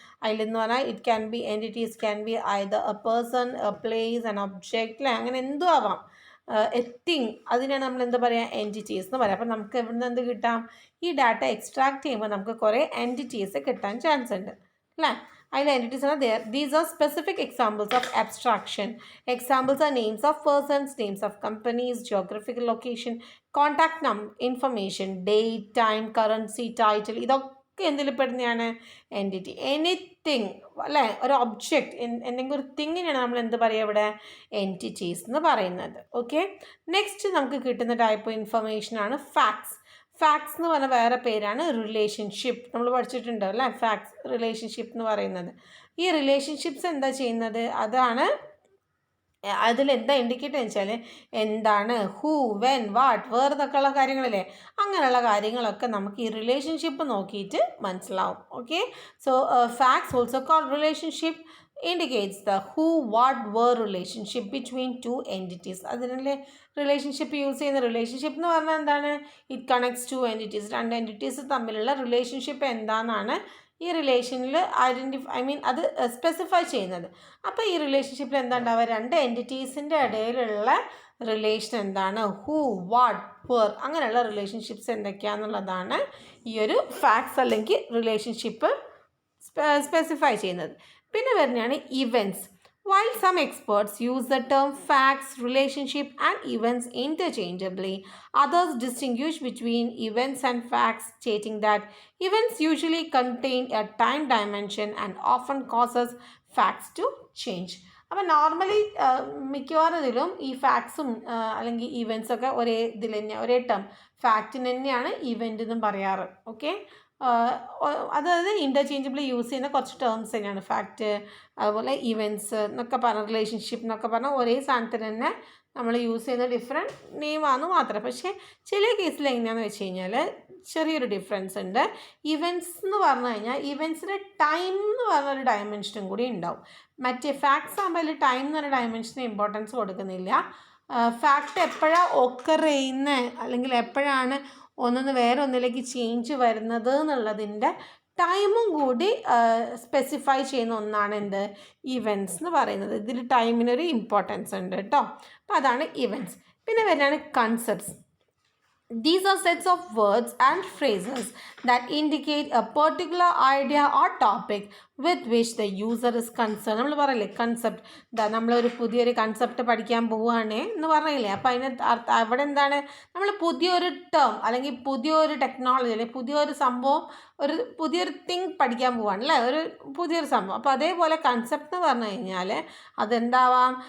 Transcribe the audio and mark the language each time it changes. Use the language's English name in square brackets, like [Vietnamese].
[Malayalam] അതിലെന്ന് പറഞ്ഞാൽ [English] it can be entities can be either a person, a place, an object [Malayalam] അല്ലേ, അങ്ങനെ എന്തും ആവാം. എ തിങ്, അതിനാണ് നമ്മൾ എന്താ പറയുക, എൻറ്റിറ്റീസ് എന്ന് പറയാം. അപ്പോൾ നമുക്ക് എവിടെ നിന്ന് എന്ത് കിട്ടാം, ഈ ഡാറ്റ എക്സ്ട്രാക്ട് ചെയ്യുമ്പോൾ നമുക്ക് കുറേ എൻറ്റിറ്റീസ് കിട്ടാൻ ചാൻസ് ഉണ്ട്. അല്ലേ? അതിൽ എൻറ്റിറ്റീസ് ആണ് there. [English] These are specific examples of abstraction. Examples are names of persons, names of companies, geographical location, contact information, date, time, currency, title. [Malayalam] ഇതൊക്കെ എന്തിൽ പെടുന്നതാണ്? എൻറ്റിറ്റി. എനിത്തിങ്, അല്ലേ? ഒരു ഒബ്ജക്റ്റ്, എന്തെങ്കിലും ഒരു തിങ്ങിനെയാണ് നമ്മൾ എന്ത് പറയുക ഇവിടെ? എൻറ്റിറ്റീസ് എന്ന് പറയുന്നത്. ഓക്കെ, നെക്സ്റ്റ് നമുക്ക് കിട്ടുന്ന ടൈപ്പ് ഇൻഫർമേഷനാണ് ഫാക്ട്സ്. ഫാക്ട്സ് എന്ന് പറഞ്ഞ വേറെ പേരാണ് റിലേഷൻഷിപ്പ്. നമ്മൾ പഠിച്ചിട്ടുണ്ട് അല്ലേ? ഫാക്ട്സ്, റിലേഷൻഷിപ്പ് എന്ന് പറയുന്നത്. ഈ റിലേഷൻഷിപ്സ് എന്താ ചെയ്യുന്നത്? അതാണ് അതിലെന്താ ഇൻഡിക്കേറ്റ് എന്ന് വെച്ചാൽ എന്താണ്, ഹൂ, വെൻ, വാട്ട്, വേർ എന്നൊക്കെയുള്ള കാര്യങ്ങളല്ലേ? അങ്ങനെയുള്ള കാര്യങ്ങളൊക്കെ നമുക്ക് ഈ റിലേഷൻഷിപ്പ് നോക്കിയിട്ട് മനസ്സിലാവും. [English] Okay, so facts also called relationship indicates the who, what, where relationship between two entities. [Malayalam] അതിനല്ലേ റിലേഷൻഷിപ്പ് യൂസ് ചെയ്യുന്ന. റിലേഷൻഷിപ്പ് എന്ന് പറഞ്ഞാൽ എന്താണ്? [English] It connects two entities. [Malayalam] രണ്ട് എൻറ്റിറ്റീസ് തമ്മിലുള്ള റിലേഷൻഷിപ്പ് എന്താണെന്നാണ് ഈ റിലേഷനിൽ അത് സ്പെസിഫൈ ചെയ്യുന്നത്. അപ്പോൾ ഈ റിലേഷൻഷിപ്പിൽ എന്താ ഉണ്ടാവുക? രണ്ട് എൻറ്റിറ്റീസിൻ്റെ ഇടയിലുള്ള റിലേഷൻ എന്താണ്? ഹൂ, വാട്ട്, വേർ, അങ്ങനെയുള്ള റിലേഷൻഷിപ്സ് എന്തൊക്കെയാണെന്നുള്ളതാണ് ഈ ഒരു ഫാക്ട്സ് അല്ലെങ്കിൽ റിലേഷൻഷിപ്പ് സ്പെസിഫൈ ചെയ്യുന്നത്. പിന്നെ വരുന്നതാണ് events. [English] While some experts use the term facts, relationship and events interchangeably, others distinguish between events and facts, stating that events usually contain a time dimension and often causes facts to change. [Malayalam] അപ്പോൾ normally മിക്കവാറും ഇതിലും ഈ ഫാക്ട്സും അല്ലെങ്കിൽ ഇവൻറ്റ്സൊക്കെ ഒരേ ഇതിൽ തന്നെയാണ്, ഒരേ term ഫാക്റ്റിന് തന്നെയാണ് ഇവൻ്റ് എന്നും പറയാറ്. ഓക്കെ, അതായത് ഇൻ്റർചേഞ്ചബിളി യൂസ് ചെയ്യുന്ന കുറച്ച് ടേംസ് തന്നെയാണ് ഫാക്റ്റ്, അതുപോലെ ഇവൻറ്റ്സ് എന്നൊക്കെ പറഞ്ഞ, റിലേഷൻഷിപ്പ് എന്നൊക്കെ പറഞ്ഞാൽ ഒരേ സാധനത്തിന് തന്നെ നമ്മൾ യൂസ് ചെയ്യുന്ന ഡിഫറെൻറ്റ് നെയിമാണെന്ന് മാത്രം. പക്ഷേ ചില കേസിൽ എങ്ങനെയാണെന്ന് വെച്ച് കഴിഞ്ഞാൽ ചെറിയൊരു ഡിഫറൻസ് ഉണ്ട്. ഇവൻറ്റ്സ് എന്ന് പറഞ്ഞു കഴിഞ്ഞാൽ ഇവൻറ്റ്സിൻ്റെ ടൈം എന്ന് പറഞ്ഞൊരു ഡയമെൻഷനും കൂടി ഉണ്ടാവും. മറ്റേ ഫാക്ട്സ് ആകുമ്പോൾ അതിൽ ടൈം എന്ന് പറഞ്ഞ ഡയമെൻഷന് ഇമ്പോർട്ടൻസ് കൊടുക്കുന്നില്ല. ഫാക്റ്റ് എപ്പോഴാണ് ഒക്കർ ചെയ്യുന്നത് അല്ലെങ്കിൽ എപ്പോഴാണ് ഒന്നൊന്ന് വേറെ ഒന്നിലേക്ക് ചേഞ്ച് വരുന്നത് എന്നുള്ളതിൻ്റെ ടൈമും കൂടി സ്പെസിഫൈ ചെയ്യുന്ന ഒന്നാണ് എന്ത്? ഇവൻറ്റ്സ് എന്ന് പറയുന്നത്. ഇതിൽ ടൈമിനൊരു ഇമ്പോർട്ടൻസ് ഉണ്ട് കേട്ടോ. അപ്പോൾ അതാണ് ഇവൻറ്റ്സ്. പിന്നെ വരുന്നതാണ് concepts. [English] These are sets of words and phrases that indicate a particular idea or topic with which the user is concerned. [Malayalam] നമ്മൾ പറയില്ലേ കൺസെപ്റ്റ്, നമ്മളൊരു പുതിയൊരു കൺസെപ്റ്റ് പഠിക്കാൻ പോവുകയാണേ എന്ന് പറയില്ലേ? അപ്പോൾ അതിന് അവിടെ എന്താണ്? നമ്മൾ പുതിയൊരു ടേം അല്ലെങ്കിൽ പുതിയൊരു ടെക്നോളജി അല്ലെങ്കിൽ പുതിയൊരു സംഭവം, ഒരു പുതിയൊരു തിങ് പഠിക്കാൻ പോവുകയാണ് അല്ലേ? ഒരു പുതിയൊരു സംഭവം. അപ്പോൾ അതേപോലെ കൺസെപ്റ്റ് എന്ന് പറഞ്ഞു കഴിഞ്ഞാൽ അതെന്താവാം?